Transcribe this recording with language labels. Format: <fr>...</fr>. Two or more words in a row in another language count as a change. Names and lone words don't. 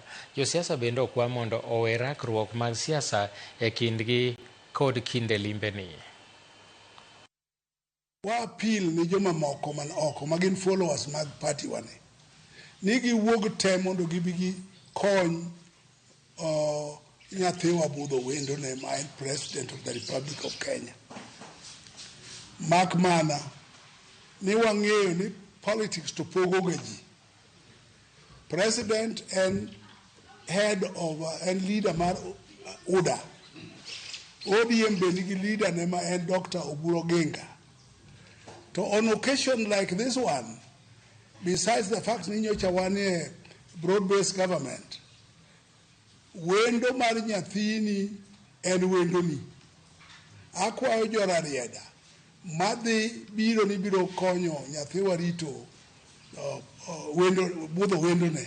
<luo>Josiasa bende okwa mondo owe rakruok mag siasa e kindgi kod kinde limbeni. Wa appeal ni joma moko man oko magin followers mag party wane ni giwuog te mondo gibigi kony nyathiwa budho wendo ne ma en</luo> <en>president of the Republic of Kenya.</en> <luo>Mak mana ni wang'eyo ni politics to pogo ga ji.</luo> <en>President and head of and leader mar UDA.</en> <luo>ODM be nigi leader ne ma en Dr. Oburo Genga.</luo> <en>So on occasion like this one, besides the fact that</en> <luo>nyocha wane</luo> <en>broad-based government,</en> <luo>wendo mar nyathini en wendo ni. Akwayo jo Rarieda, madhi biro ni biro konyo nyathiwa rito budho wendo ne.</luo>